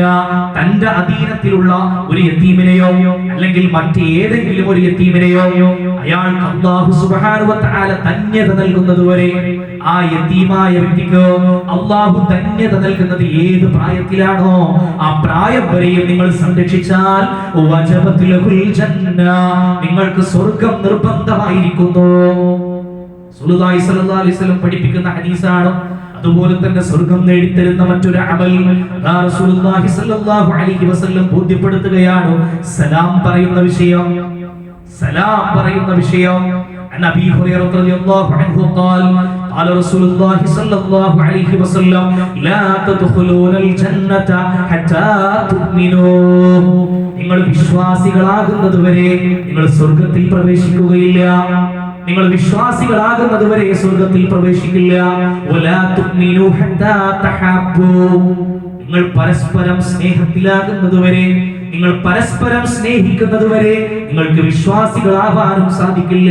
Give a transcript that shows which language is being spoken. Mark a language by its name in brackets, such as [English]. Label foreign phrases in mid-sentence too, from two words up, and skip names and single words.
[Malayalam] തന്റെ അധീനത്തിലുള്ള ഒരു യതീമിനെയോ അല്ലെങ്കിൽ മറ്റേതെങ്കിലും ഒരു യതീമിനെയോ അയാൾക്ക് [Arabic] الله سبحانه وتعالى [Malayalam] ധന്യത നൽകുന്നതുവരെ, ആ യതീമായ വ്യക്തിക്ക് അല്ലാഹു ധന്യത നൽകുന്നത് ഏത് പ്രായത്തിലാണോ ആ പ്രായം വരെയും നിങ്ങൾ സംരക്ഷിച്ചാൽ [Arabic] وجبت له الجنة, [Malayalam] നിങ്ങൾക്ക് സ്വർഗ്ഗം നിർബന്ധമായിരിക്കുന്നു. [Arabic] رسول الله صلى الله عليه وسلم [Malayalam] പഠിപ്പിക്കുന്ന ഹദീസാണ്. അതുപോലെ തന്നെ സ്വർഗ്ഗം നേടിത്തരുന്ന മറ്റൊരു അമൽ [Arabic] رسول الله صلى الله عليه وسلم [Malayalam] ബോധ്യപ്പെടുത്തുകയാണ്. സലാം പറയുന്ന വിഷയം, സലാം പറയുന്ന വിഷയം. [Arabic] عن أبي هريرة رضي الله عنه قال قال رسول الله صلى الله عليه وسلم لا تدخلون الجنة حتى تؤمنوا. [Malayalam] നിങ്ങൾ വിശ്വാസികളാകുന്നതുവരെ നിങ്ങൾ സ്വർഗ്ഗത്തിൽ പ്രവേശിക്കുകയില്ല. നിങ്ങൾ വിശ്വാസികളാകുന്നതുവരെ സ്വർഗ്ഗത്തിൽ പ്രവേശിക്കില്ല. [Arabic] ولا تؤمنوا حتى تحابوا. [Malayalam] നിങ്ങൾ പരസ്പരം സ്നേഹത്തിലാകുന്നതുവരെ, നിങ്ങൾ പരസ്പരം സ്നേഹിക്കുന്നതുവരെ നിങ്ങൾക്ക് വിശ്വാസികളാവാനും സാധിക്കില്ല.